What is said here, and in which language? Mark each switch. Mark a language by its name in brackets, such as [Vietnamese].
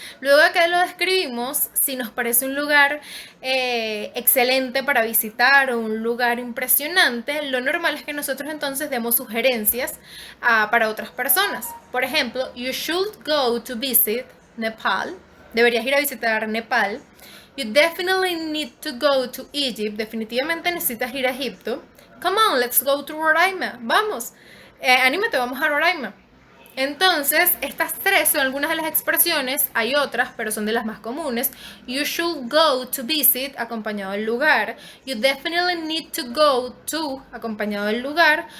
[Spanish] Luego de que lo describimos, si nos parece un lugar excelente para visitar o un lugar impresionante, lo normal es que nosotros entonces demos sugerencias para otras personas. Por ejemplo, [English] you should go to visit Nepal. [Spanish] Deberías ir a visitar Nepal. [English] You definitely need to go to Egypt. [Spanish] Definitivamente necesitas ir a Egipto. [English] Come on, let's go to Roraima. [Spanish] Vamos, anímate, vamos a Roraima. Entonces, estas tres son algunas de las expresiones. Hay otras, pero son de las más comunes. [English] You should go to visit, [Spanish] acompañado del lugar. [English] You definitely need to go to, acompañado del lugar.